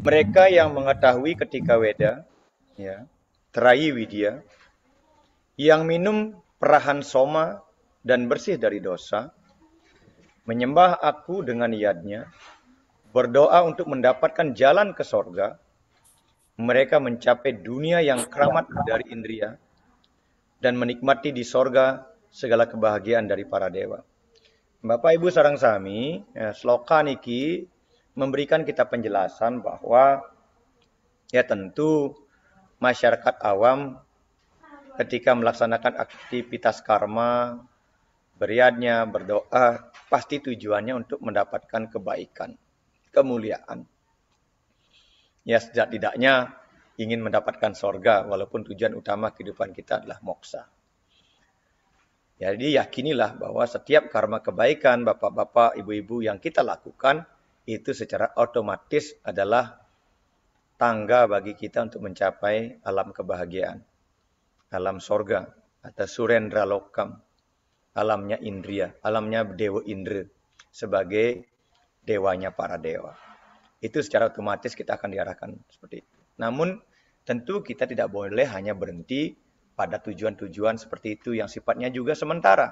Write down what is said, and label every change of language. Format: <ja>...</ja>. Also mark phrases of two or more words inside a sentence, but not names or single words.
<id>Mereka yang mengetahui ketika weda, ya, terayi widya, yang minum perahan soma dan bersih dari dosa, menyembah aku dengan yadnya, berdoa untuk mendapatkan jalan ke sorga, mereka mencapai dunia yang keramat dari indria, dan menikmati di sorga segala kebahagiaan dari para dewa. Bapak Ibu</id> <jv>sareng sami,</jv> <id>ya, sloka niki memberikan kita penjelasan bahwa ya tentu masyarakat awam ketika melaksanakan aktivitas karma, beriadnya, berdoa, pasti tujuannya untuk mendapatkan kebaikan, kemuliaan. Ya setidak-tidaknya ingin mendapatkan sorga, walaupun tujuan utama kehidupan kita adalah moksa. Jadi yakinilah bahwa setiap karma kebaikan bapak-bapak, ibu-ibu yang kita lakukan itu secara otomatis adalah tangga bagi kita untuk mencapai alam kebahagiaan, alam sorga atau</id> <sa>surendra lokam,</sa> <id>alamnya indria, alamnya dewa indra sebagai dewanya para dewa. Itu secara otomatis kita akan diarahkan seperti itu. Namun tentu kita tidak boleh hanya berhenti pada tujuan-tujuan seperti itu yang sifatnya juga sementara.</id>